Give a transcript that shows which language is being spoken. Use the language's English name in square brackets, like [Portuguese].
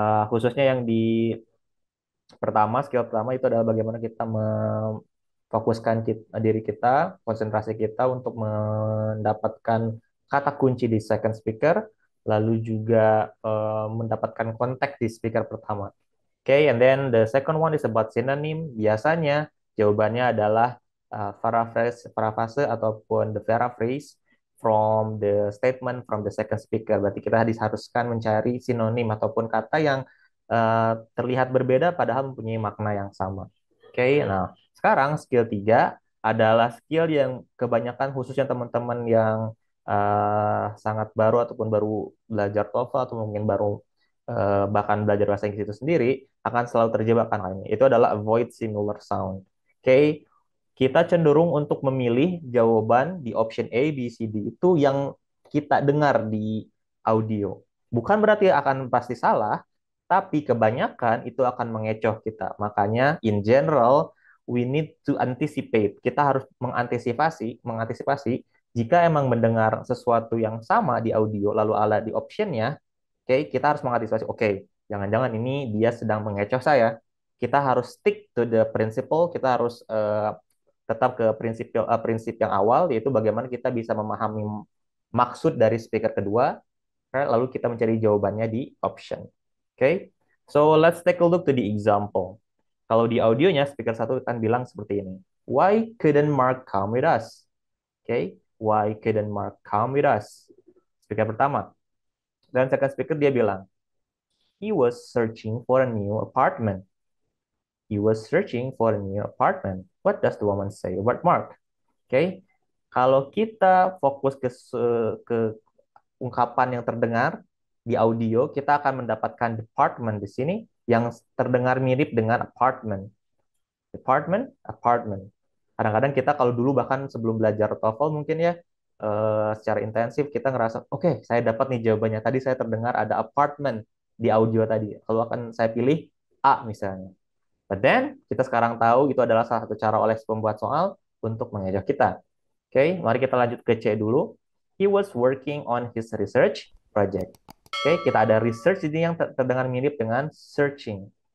[Indonesian] Khususnya yang di skill pertama itu adalah bagaimana kita memfokuskan diri kita, konsentrasi kita untuk mendapatkan kata kunci di second speaker, lalu juga mendapatkan konteks di speaker pertama. [English] Okay, and then the second one is about synonym. Biasanya jawabannya adalah paraphrase ataupun the paraphrase from the statement from the second speaker. [Indonesian] Berarti kita diharuskan mencari sinonim ataupun kata yang terlihat berbeda padahal mempunyai makna yang sama. Oke, nah sekarang skill 3 adalah skill yang kebanyakan khususnya teman-teman yang sangat baru ataupun baru belajar TOEFL atau mungkin baru bahkan belajar bahasa Inggris itu sendiri akan selalu terjebak kan hal ini. Itu adalah avoid similar sound. Oke, kita cenderung untuk memilih jawaban di option A, B, C, D itu yang kita dengar di audio. Bukan berarti akan pasti salah, Tapi kebanyakan itu akan mengecoh kita. [English] Makanya in general we need to anticipate. [Indonesian] Kita harus mengantisipasi jika emang mendengar sesuatu yang sama di audio lalu ada di optionnya, oke, kita harus mengantisipasi, oke, jangan-jangan ini dia sedang mengecoh saya. Kita harus stick to the principle, kita harus tetap ke prinsip yang awal, yaitu bagaimana kita bisa memahami maksud dari speaker kedua, lalu kita mencari jawabannya di option. [English] Oke, okay? [Indonesian] So let's take a look to the example. Kalau di audionya, speaker satu kan bilang seperti ini. [English] Why couldn't Mark come with us? Oke, okay? Why couldn't Mark come with us? Speaker pertama. Dan second speaker dia bilang, he was searching for a new apartment. He was searching for a new apartment. What does the woman say about Mark? [Indonesian] Oke, okay? Kalau kita fokus ke ungkapan yang terdengar di audio, kita akan mendapatkan department di sini yang terdengar mirip dengan apartment. Department, apartment. Kadang-kadang kita kalau dulu bahkan sebelum belajar TOEFL mungkin ya secara intensif kita ngerasa, oke, saya dapat nih jawabannya. Tadi saya terdengar ada apartment di audio tadi. Kalau akan saya pilih A misalnya. But then, kita sekarang tahu itu adalah salah satu cara oleh pembuat soal untuk mengejar kita. Oke, mari kita lanjut ke C dulu. [English] He was working on his research project. [Indonesian] Oke, kita ada research ini yang terdengar mirip dengan searching.